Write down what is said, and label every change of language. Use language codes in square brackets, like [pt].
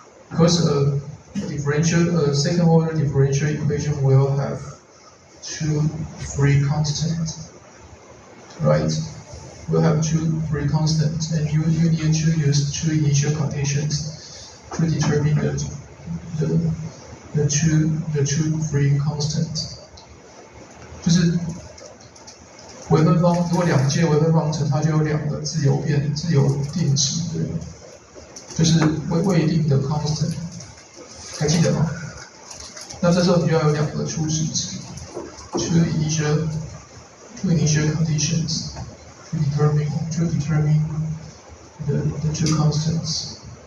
[en] Because a second order differential equation will have two free constants, right? We'll have two free constants, and you need to use two initial conditions to determine the two free constants. [zh] 就是微分方，如果两界微分方程，它就有两个自由定值，对，就是未定的 constant， 还记得吗？那这时候你就要有两个初始值 [en] two initial conditions to determine the two constants.